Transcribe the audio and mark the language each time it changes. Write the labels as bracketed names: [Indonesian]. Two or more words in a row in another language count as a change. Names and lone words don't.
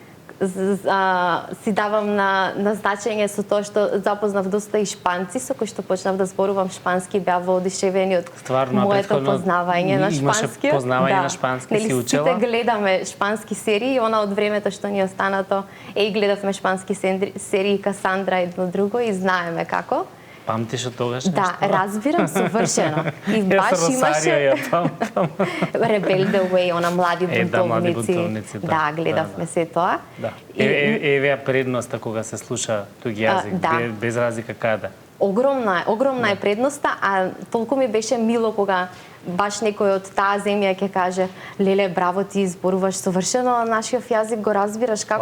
[Macedonian] Си давам на значење со тоа што запознав доста и шпанци, со кои што почнав да зборувам шпански, беа воодушевени од моето познавање на шпански. Имаше познавање на шпански, си учела? Сите гледаме шпански серии, она од времето што ни останато, гледавме шпански серии Касандра едно друго и знаеме како. Памтиш од тогаш нешто? Да, разбирам совршено. И баш Јас имаше памтам. Rebel the Way, она млади Да, млади бунтовници. бунтовници, Да, гледавме се тоа. Да. И- Еве ја предноста кога се слуша туѓи јазик, да. без разлика каде. Огромна е предноста, а толку ми беше мило кога баш некој од таа земја ќе каже: "Леле, браво, ти зборуваш совршено нашиот јазик, го разбираш како